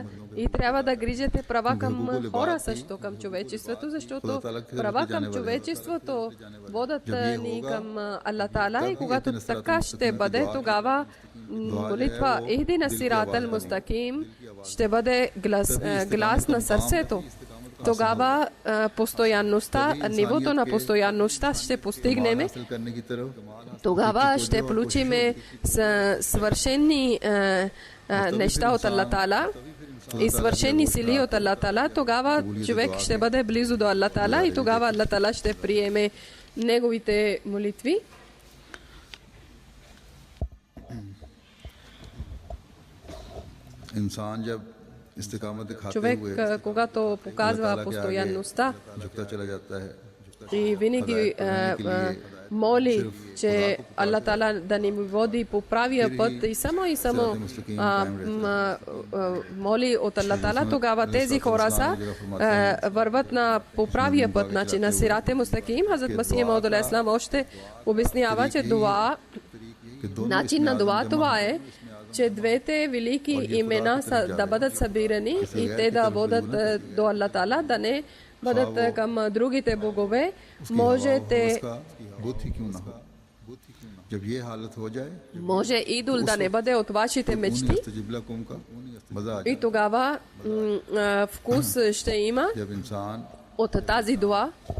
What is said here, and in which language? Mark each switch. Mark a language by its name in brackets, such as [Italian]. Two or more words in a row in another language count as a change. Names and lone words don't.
[Bulgarian] И трябва да грижите права към хора също, към човечеството, защото права към човечеството водят ни към Аллах Таала и когато така ще бъде, тогава молитва [Arabic] اهدنا الصراط المستقيم [Bulgarian] ще бъде глас на сърцето. тогава постоянността, нивото на постоянността ще постигнем. [Urdu] حاصل کرنے کی طرف [Bulgarian] Тогава ще получим свършени неща от Аллах Таала и свършени сили от Аллах Таала. Тогава човек ще бъде близо до Аллах Таала и тогава Аллах Таала ще приеме неговите молитви. [Urdu] انسان جب استقامت دکھاتے [Bulgarian] Човек, [Urdu] हुए [Bulgarian] когато показва постоянността [Urdu] جھکتا چلا جاتا ہے [Bulgarian] и винаги моли, че Аллах Таала да ни води по правия път и само моли от Аллах Таала, тогава тези хора са върват на по правия път, значи на [Arabic] صراط مستقيم. [Bulgarian] Хазрат Масих Мауд [Arabic] عليه السلام [Bulgarian] още обяснява, че дуа, начин на дуа това е, че двете велики имена са да бъдат събирани и те да водят до Аллах Таала, да не бъдат към другите богове. Можете може идол да не бъде от вашите мечти и тогава вкус ще има от тази дуа.